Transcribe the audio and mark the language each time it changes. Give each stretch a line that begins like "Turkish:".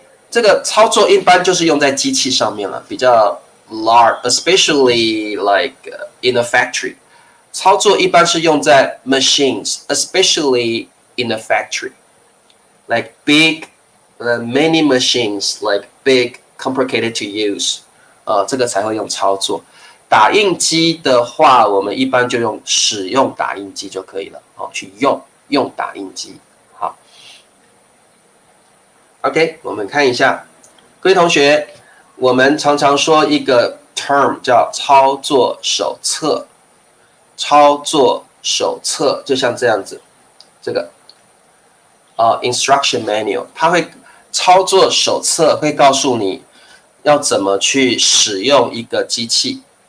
Chinese: 这个操作一般就是用在机器上面了，比较
English: large, especially like in a factory。
Chinese: 操作一般是用在
English: machines, especially in a factory, like big, many machines, like big, complicated to use。
Chinese: 这个才会用操作。打印机的话，我们一般就使用打印机就可以了去用打印机。好 ，OK， 我们看一下，各位同学，我们常常说一个 term 叫操作手册，操作手册就像这样子，这个instruction manual， 它会操作手册会告诉你要怎么去使用一个机器。